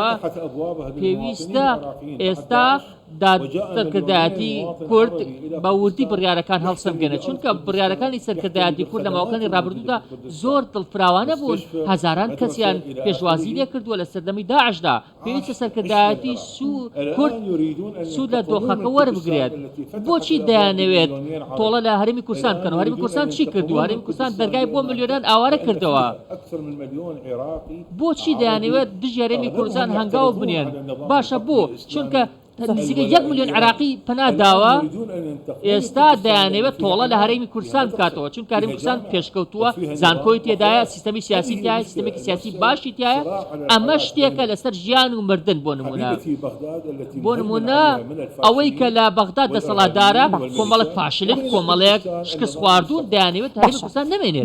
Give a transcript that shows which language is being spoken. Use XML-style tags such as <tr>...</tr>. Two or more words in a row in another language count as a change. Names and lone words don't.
<ckb>پێویستە ئێستا سەرکردایەتی کورد بە وردی بڕیارەکان هەڵسەنگێنە، چونکە بڕیارەکانی سەرکردایەتی کورد لە ماوەکانی ڕابردوودا زۆر دڵفراوانە بوون. هەزاران کەسیان پێشوازی لێ کردووە لە سەردەمی داعشدا. پێویستە سەرکردایەتی کورد سوود لە دۆخەکە وەربگرێت. بۆچی دەیانەوێت تۆڵە لە هەرێمی کوردستان بکەن و هەرێمی کوردستان چی کردووە؟ هەرێمی کوردستان دەرگای بۆ ملیۆنان ئاوارە کردەوە</ckb> <ar>أكثر من مليون عراقي</ar> <ckb>بۆچی دەیانەوێت دژی هەرێمی کوردستان هەنگاو بنێن باشە بۆ چونکە نزیکە 1 ملیۆن عراقی پەنا داوە ئێستا دەیانەوێت تۆڵە لە هەرێمی کوردستان بکاتەوە چونکە هەرێمی کوردستان پێشکەوتووە زانکۆی تێدایە سیستەمی سیاسی تایە سیستەمێکی سیاسی باشی تایە ئەمە شتێکە لەسەر ژیان و مردن بۆ نمونە ئەوەی کە لە بەغداد دەسەڵاتدارە کۆمەڵێک فاشلن کۆمەڵێک شکست خواردوون دەیانەوێت هەرێمی کوردستان نەمێنێت</ckb>